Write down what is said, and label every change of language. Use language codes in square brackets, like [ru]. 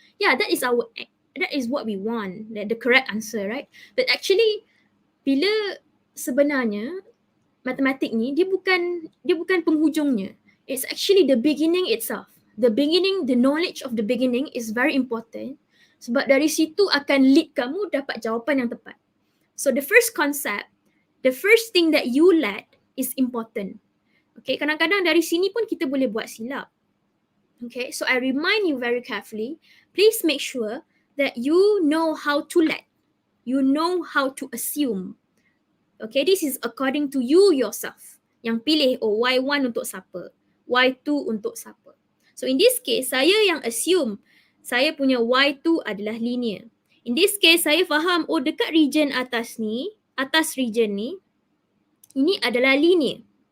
[en] Yeah, that is what we want, the correct answer, right? But actually, [ms] bila sebenarnya matematik ni dia bukan penghujungnya. [en] It's actually the beginning itself. The knowledge of the beginning is very important [ms] sebab dari situ akan lead kamu dapat jawapan yang tepat. [en] So the first concept, the first thing that you learn is important. [ms] Okay, kadang-kadang dari sini pun kita boleh buat silap. [en] Okay, so I remind you very carefully, please make sure that you know how to learn. You know how to assume. Okay, this is according to you yourself. [ms] Yang pilih, Y1 untuk siapa? Y2 untuk siapa? [en] So in this case, [ms] saya yang assume saya punya Y2 adalah linear. [en] In this case, [ms] saya faham, dekat region atas region ni, ini adalah linear.